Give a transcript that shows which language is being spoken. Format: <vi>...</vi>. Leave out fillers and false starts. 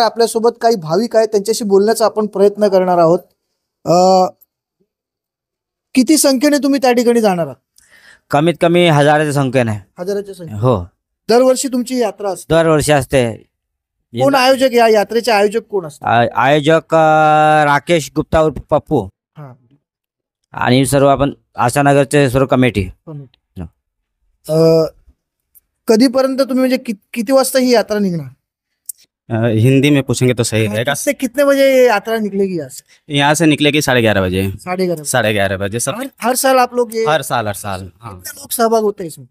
<mr>आपल्यासोबत काही भाविक आहेत, त्यांच्याशी बोलण्याचा आपण प्रयत्न करणार आहोत. किती संख्येने तुम्ही त्या ठिकाणी जाणार आहात? कमीत कमी हजाराच्या संख्येने. हजाराच्या संख्येने? हो, दरवर्षी तुमची यात्रा असते? दरवर्षी असते. कोण आयोजक? या यात्रेचे आयोजक कोण असतात? आयोजक राकेश गुप्ता उर्फ पप्पू हा. आणि सर्व आपण आशानगरचे सर्व कमिटी. कधीपर्यंत तुम्ही म्हणजे किती वाजता ही यात्रा निघणार?</mr> <hi>हिंदी में पूछेंगे तो सही रहेगा. कितने बजे ये यात्रा निकलेगी यहाँ से? यहाँ से निकलेगी 11:30 बजे. 11:30? 11:30 बजे सब. हर साल आप लोग ये? हर साल हाँ. कितने लोग सहभाग होते हैं इसमें?</hi>